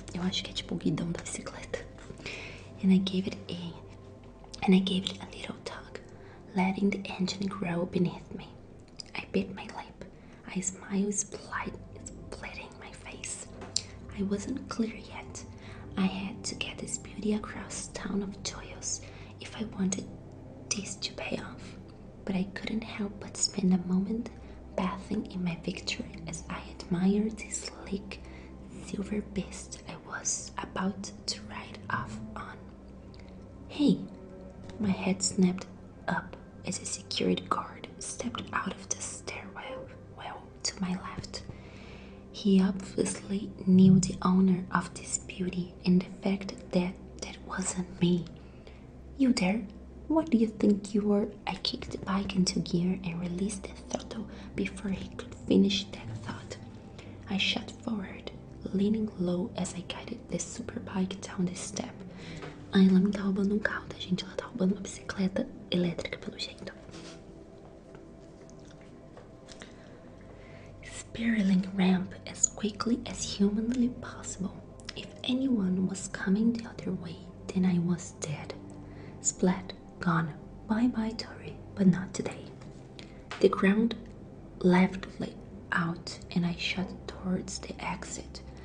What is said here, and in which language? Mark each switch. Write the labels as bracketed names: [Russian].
[Portuguese] Eu acho que é tipo o guidão da bicicleta. [English] And I gave it a little tug, letting the engine grow beneath me. I bit my lip. A smile splitting my face. I wasn't clear yet. I had to get this beauty across town of joyous if I wanted this to pay off. But I couldn't help but spend a moment bathing in my victory as I admired the sleek silver beast I was about to ride off on. Hey! My head snapped up as a security guard stepped out of the stairwell to my left. He obviously knew the owner of this beauty and the fact that that wasn't me. "You there? What do you think you were?" I kicked the bike into gear and released the throttle before he could finish that thought. I shot forward, leaning low as I guided the superbike down the step. [Portuguese] Ela não tá roubando um carro, tá, gente? Ela tá roubando uma bicicleta elétrica, pelo jeito. [English] Spiraling ramp as quickly as humanly possible. If anyone was coming the other way, then I was dead. Splat, gone. Bye-bye, Tori, but not today. The ground leveled out and I shot towards the exit.